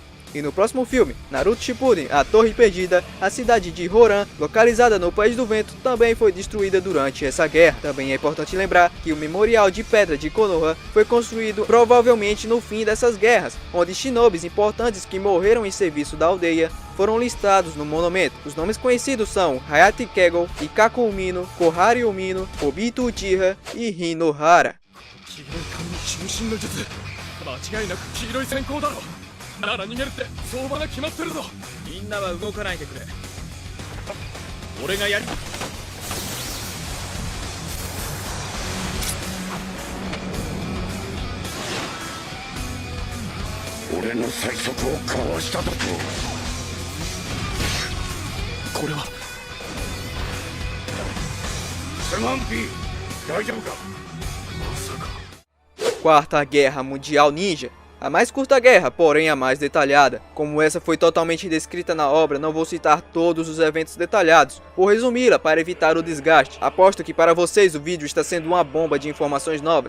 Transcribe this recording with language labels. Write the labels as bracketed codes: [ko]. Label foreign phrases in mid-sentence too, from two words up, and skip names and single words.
[pt] E no próximo filme, Naruto Shippuden, A Torre Perdida, a cidade de Horan, localizada no País do Vento, também foi destruída durante essa guerra. Também é importante lembrar que o Memorial de Pedra de Konoha foi construído provavelmente no fim dessas guerras, onde shinobis importantes que morreram em serviço da aldeia foram listados no monumento. Os nomes conhecidos são Hayate Kegel, Ikkaku Umino, Kohari Umino, Obito Uchiha e Hinohara. [ja] なら逃げるって相場が決まってるぞ。みんなは動かないでくれ。俺がやり。俺の最速をかわしただと。これはスマンピー大丈夫か。 [pt] Quarta Guerra Mundial Ninja. A mais curta guerra, porém a mais detalhada. Como essa foi totalmente descrita na obra, não vou citar todos os eventos detalhados, vou resumi-la para evitar o desgaste. Aposto que para vocês o vídeo está sendo uma bomba de informações novas.